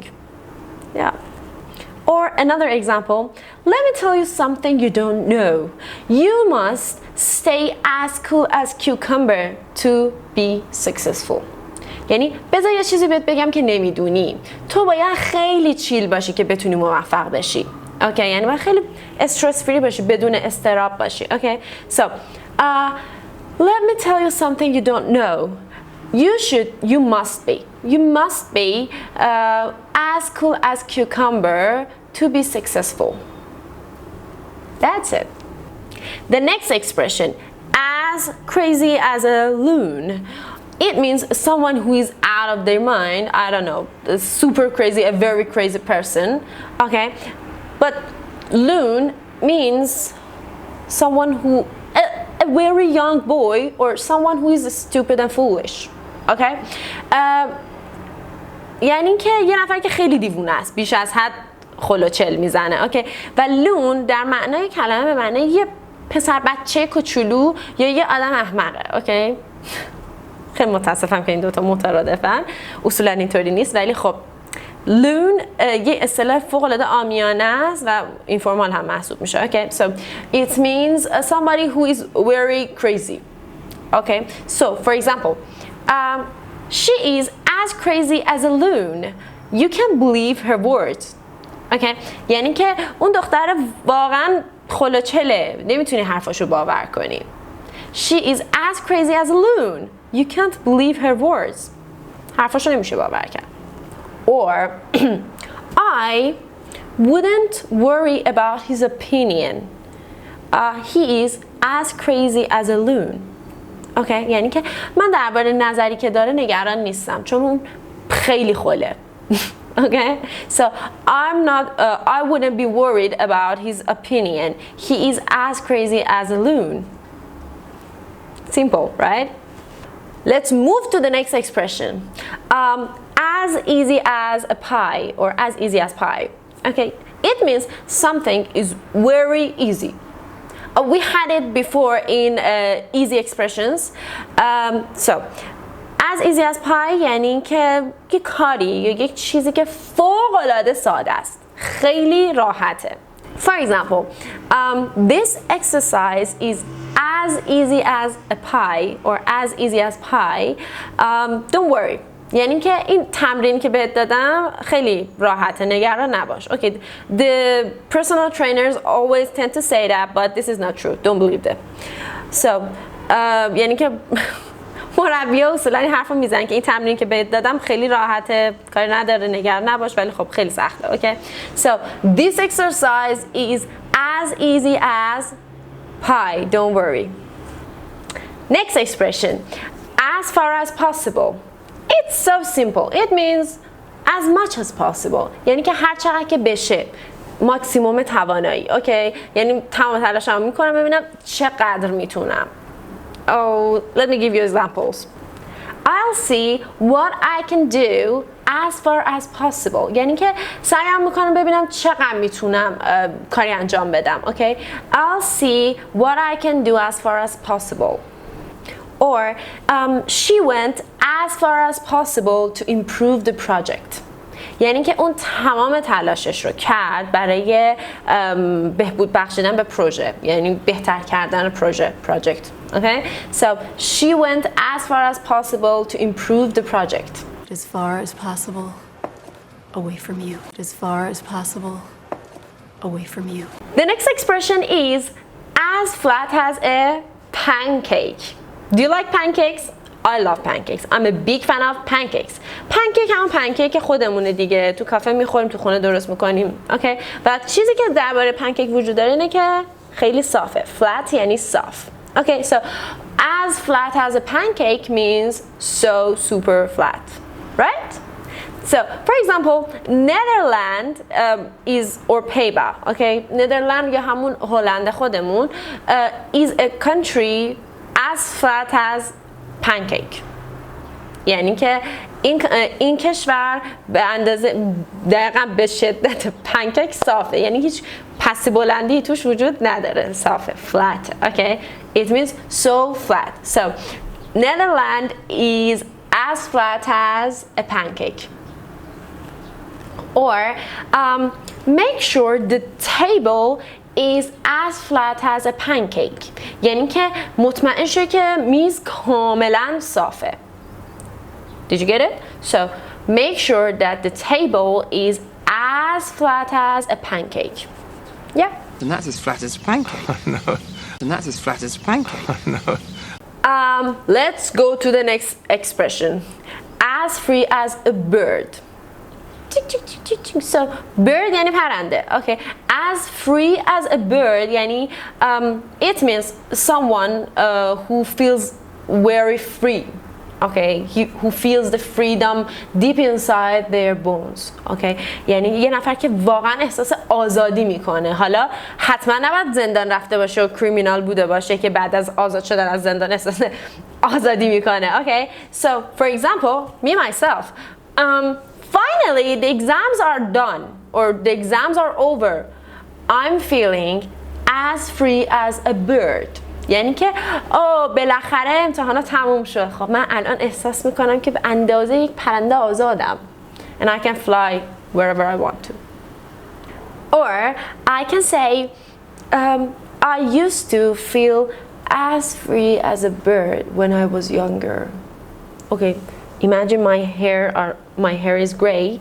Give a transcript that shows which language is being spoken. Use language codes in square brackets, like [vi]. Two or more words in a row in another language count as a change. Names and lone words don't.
[en] Yeah. Or another example, let me tell you something you don't know. You must stay as cool as cucumber to be successful. [fa] یعنی بذار یه چیزی بهت بگم که نمیدونی. تو باید خیلی چیل باشی که بتونی موفق بشی. اوکی یعنی باید خیلی [en] stress free [fa] باشی، بدون اضطراب باشی. [en] اوکی so let me tell you something you don't know. You must be as cool as cucumber to be successful. That's it. The next expression, as crazy as a loon. It means someone who is out of their mind. I don't know, super crazy, a very crazy person. Okay, but loon means someone who a very young boy or someone who is stupid and foolish. Okay? [fa] یعنی که یه نفر که خیلی دیوونه است، بیش از حد خلوچل میزنه. اوکی و لون در معنای کلمه به معنی یه پسر بچه کوچولو یا یه آدم احمقه. اوکی خیلی متاسفم که این دوتا مترادفن، اصولا اینطوری نیست، ولی خب لون یه اصطلاح فوق العاده عامیانه است و اینفورمال هم محسوب میشه. [en] Okay, so it means somebody who is very crazy. Okay, so for example, she is as crazy as a loon. You can't believe her words. [fa] Okay, یعنی که اون دختر واقعا خلوچله، نمیتونی حرفاشو باور کنی. [en] She is as crazy as a loon. You can't believe her words. [fa] حرفاشو نمیشه باور کرد. [en] Or I wouldn't worry about his opinion. He is as crazy as a loon. Okay? [fa] یعنی که من درباره نظری که داره نگران نیستم چون اون خیلی خله. [en] Okay? So I wouldn't be worried about his opinion. He is as crazy as a loon. Simple, right? Let's move to the next expression. As easy as a pie or as easy as pie. Okay, it means something is very easy. We had it before in easy expressions. So, as easy as pie [fa] یعنی که یک کاری یا یک چیزی که فوق العاده ساده است، خیلی راحته. [en] For example, this exercise is as easy as a pie or as easy as pie. Don't worry. [fa] یعنی که این تمرین که بهت دادم خیلی راحته، نگران نباش. [en] Okay, the personal trainers always tend to say that, but this is not true. Don't believe them. So, [fa] یعنی که مربی‌ها اصولا این حرفو میزنن که این تمرین که بهت دادم خیلی راحته، کاری نداره، نگران نباش، ولی خب خیلی سخته. [en] Okay, so this exercise is as easy as pie. Don't worry. Next expression, as far as possible. It's so simple. It means as much as possible. [fa] یعنی که هر چقدر که بشه، ماکسیموم توانایی. اوکی؟ یعنی تمام تلاشمو میکنم ببینم چقدر میتونم. [en] Oh, let me give you examples. I'll see what I can do as far as possible. [fa] یعنی که سعیم میکنم ببینم چقدر میتونم کاری انجام بدم. [en] Okay? I'll see what I can do as far as possible. Or she went as far as possible to improve the project. [fa] یعنی که اون تمام تلاشش رو کرد برای بهبود بخشیدن به پروژه، یعنی بهتر کردن پروژه [en] project. Okay? So she went as far as possible to improve the project. As far as possible away from you. As far as possible away from you. The next expression is as flat as a pancake. Do you like pancakes? I love pancakes. I'm a big fan of pancakes. [fa] Pancake همون پنکیک خودمونه دیگه، تو کافه میخوریم، تو خونه درست میکنیم. اوکی؟ و چیزی که درباره پنکیک وجود داره اینه که خیلی صافه. Flat یعنی صاف. [en] Okay, so as flat as a pancake means so super flat, right? So, for example, Netherland is or پیبا. Okay, Netherland [fa] یا همون هلند خودمون [en] is a country as flat as pancake. [fa] یعنی که این کشور به اندازه دقیقاً به شدت پنکیک صافه، یعنی هیچ پس بلندی توش وجود نداره، صافه. [en] Flat. Okay, it means so flat. So Netherlands is as flat as a pancake. Or make sure the table is as flat as a pancake. [fa] یعنی که مطمئن شو که میز کاملا صافه. [en] Did you get it? So make sure that the table is as flat as a pancake. Yeah. And that's as flat as a pancake. No. And that's as flat as a pancake. No. Let's go to the next expression. As free as a bird. So bird [fa] یعنی پرنده. [en] Okay. As free as a bird یعنی it means someone who feels very free. Okay, who feels the freedom deep inside their bones. [fa] Okay, یعنی یه نفر که واقعا احساس آزادی میکنه. حالا حتما نباید زندان رفته باشه و کریمینال بوده باشه که بعد از آزاد شدن از زندان احساس آزادی میکنه. [en] Okay, so for example, me myself, finally the exams are done or the exams are over. I'm feeling as free as a bird. [fa] یعنی که بالاخره امتحانات تموم شد. خب من الان احساس میکنم که به اندازه یک پرنده آزادم. [en] And I can fly wherever I want to. Or I can say I used to feel as free as a bird when I was younger. Okay, imagine my hair is gray.